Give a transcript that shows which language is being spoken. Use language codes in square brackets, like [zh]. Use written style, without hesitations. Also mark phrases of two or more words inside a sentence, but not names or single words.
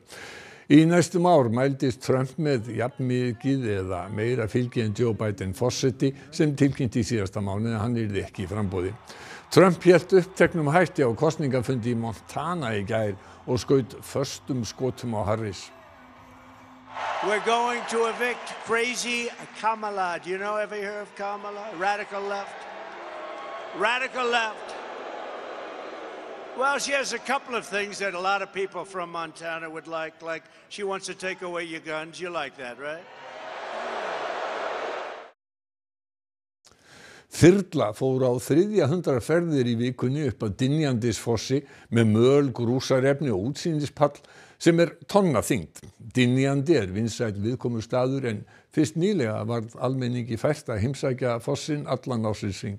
[is] Í næstum ár mældist Trump með jafnmikið eða meira fylgi en Joe Biden forseti sem tilkynnti í síðasta mánuði að hann yrði ekki í framboði. Trump hélt uppteknum hætti á kosningafundi í Montana í gær og skaut föstum skotum á Harris. [en] We're going to evict crazy Kamala. Do you know, ever hear of Kamala? Radical left. Radical left. Well, she has a couple of things that a lot of people from Montana would like she wants to take away your guns. You like that, right? [is] Þyrla fór á 300 ferðir í vikunni upp að Dynjandisfossi með möl, grúsarefni og útsýnispall sem tonna þyngd. Dynjandi vinsæll viðkomustaður en fyrst nýlega varð almenningi fært að heimsækja fossinn allan ársins hring.